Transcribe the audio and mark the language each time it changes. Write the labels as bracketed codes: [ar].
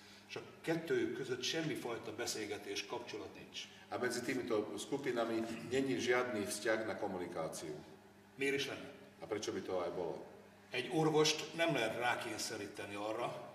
[hu] És a kettőjük között semmifajta beszélgetés, kapcsolat nincs. [sk] A medzi týmito skupinami není žiadny vzťah na komunikáciu. [hu] Miért is lenne? [sk] A prečo by to aj bolo? [hu] Egy orvost nem lehet rákényszeríteni arra,